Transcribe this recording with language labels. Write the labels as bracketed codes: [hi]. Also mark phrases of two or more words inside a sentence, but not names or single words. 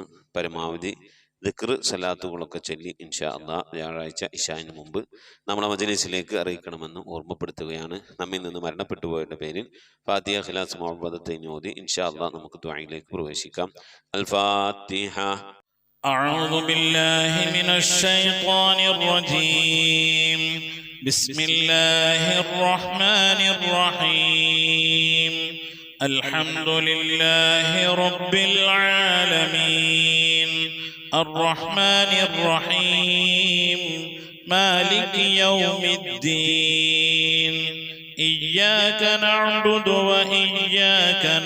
[ml] പരമാവധി ദിക്ർ സലാത്തുകളൊക്കെ ചൊല്ലി [ar] إن شاء الله [ml] വ്യാഴാഴ്ച ഇശാന് മുമ്പ് നമ്മളെ മജ്‌ലിസിലേക്ക് അറിയിക്കണമെന്ന് ഓർമ്മപ്പെടുത്തുകയാണ്. നമ്മിൽ നിന്ന് മരണപ്പെട്ടു പോയവരുടെ പേരിൽ ഫാത്തിഹ, ഖിലാസ്, മുഅവ്വദത്തൈൻ ഓതി [ar] إن شاء الله [ml] നമുക്ക് ദുആയിലേക്ക് പ്രവേശിക്കാം. അൽ ഫാത്തിഹ. [ar] أعوذ بالله من الشيطان الرجيم. بسم الله الرحمن الرحيم. الحمد لله رب العالمين الرحمن الرحيم مالك يوم الدين إياك نعبد وإياك